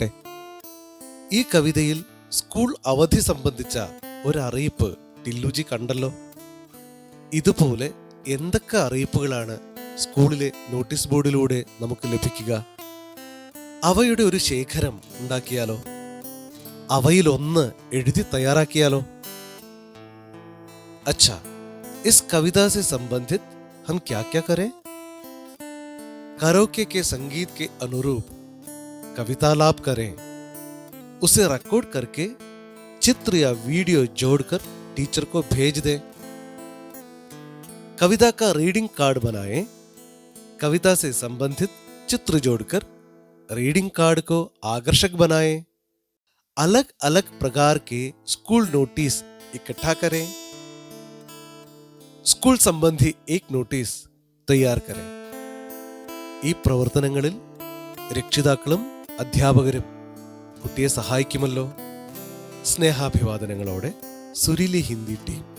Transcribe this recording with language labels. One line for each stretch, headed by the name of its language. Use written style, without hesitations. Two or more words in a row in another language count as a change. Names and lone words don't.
Malayalam: ഈ കവിതയിൽ സ്കൂൾ അവധി സംബന്ധിച്ച ഒരറിയിപ്പ് ടില്ലുജി കണ്ടല്ലോ. ഇതുപോലെ എന്തൊക്കെ അറിയിപ്പുകളാണ് സ്കൂളിലെ നോട്ടീസ് ബോർഡിലൂടെ നമുക്ക് ലഭിക്കുക? അവയുടെ ഒരു ശേഖരം ഉണ്ടാക്കിയാലോ? അവയിലൊന്ന് എഴുതി തയ്യാറാക്കിയാലോ?
Hindi: अच्छा, इस कविता से संबंधित हम क्या क्या करें? करोके के संगीत के अनुरूप कवितालाप करें. उसे रिकॉर्ड करके चित्र या वीडियो जोड़कर टीचर को भेज दें। कविता का रीडिंग कार्ड बनाएं। कविता से संबंधित चित्र जोड़कर रीडिंग कार्ड को आकर्षक बनाएं। अलग अलग प्रकार के स्कूल नोटिस इकट्ठा करें। स्कूल संबंधी एक नोटिस तैयार करें.
Malayalam: ഈ പ്രവർത്തനങ്ങളിൽ രക്ഷിതാക്കളും അധ്യാപകരും കുട്ടിയെ സഹായിക്കുമല്ലോ. സ്നേഹാഭിവാദനങ്ങളോടെ സുരീലി ഹിന്ദി ടീം.